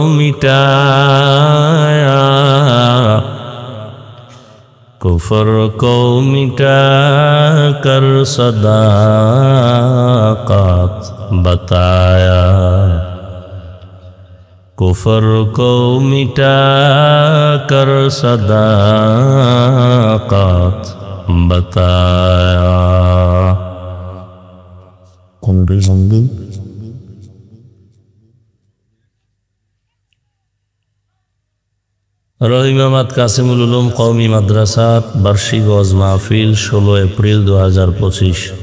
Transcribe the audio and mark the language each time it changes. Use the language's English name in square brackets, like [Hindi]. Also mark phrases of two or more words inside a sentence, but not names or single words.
[Urdu] مٹایا، کفر کو مٹا کر صداقت بتایا، کفر کو مٹا کر صداقت بتایا۔ [Bangla] রহিমাবাদ কাসিমুল উলুম কওমি মাদ্রাসাত বার্ষিক ওয়াজ মাহফিল 16 এপ্রিল 2025।